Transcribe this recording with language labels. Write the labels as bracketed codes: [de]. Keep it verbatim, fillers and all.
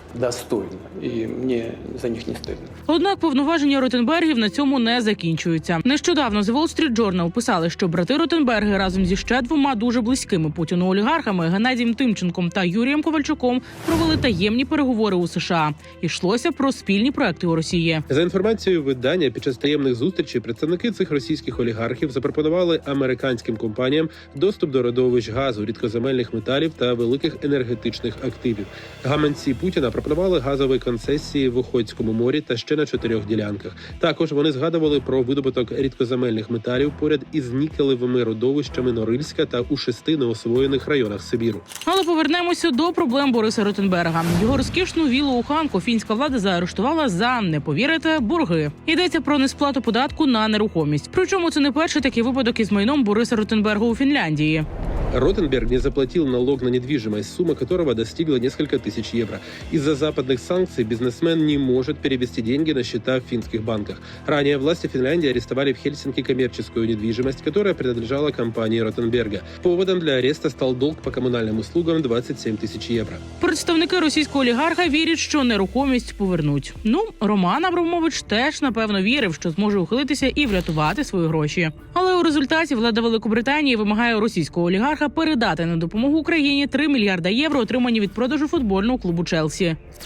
[ru] достойно, и мне за них не стыдно. [uk] Однак повноваження Ротенбергів на цьому не закінчуються. Нещодавно The Wall Street Journal писали, що брати Ротенберги разом зі ще двома дуже близькими Путіну олігархами Геннадієм Тимченком та Юрієм Ковальчуком провели таємні переговори у США. Йшлося про спільні проекти у Росії. За інформацією видання, під час таємних зустрічей представники цих російських олігархів запропонували американським компаніям доступ до родовищ газу, рідкоземельних металів та великих енергетичних активів. Гаманці Путіна пропонували газові концесії в Охотському морі та ще на чотирьох ділянках. Також вони згадували про видобуток рідкоземельних металів поряд із нікелевими родовищами Норильська та у шести неосвоєних районах Сибіру. Але повернемося до проблем Бориса Ротенберга. Його розкішну віллу у Ханку фінська влада заарештувала за, не повірите, борги. Йдеться про несплату податку на нерухомість. Причому це не перший такий випадок із майном Бориса Ротенберга у Фінляндії. [ru] Ротенберг не заплатил налог на недвижимость, сумма которого достигла несколько тысяч евро. Из-за западных санкций бизнесмен не может перевести деньги на счета в финских банках. Ранее власти Финляндии арестовали в Хельсинки коммерческую недвижимость, которая принадлежала компании Ротенберга. Поводом для ареста стал долг по коммунальным услугам [uk] двадцять сім тисяч євро. Представники російського олігарха вірять, що нерухомість повернуть. Ну, Роман Абрамович теж, напевно, вірив, що зможе ухилитися і врятувати свої гроші. Але у результаті влада Великобританії вимагає російського олігарха передати на допомогу Україні три мільярди євро, отримані від продажу футбольного клубу «Челсі».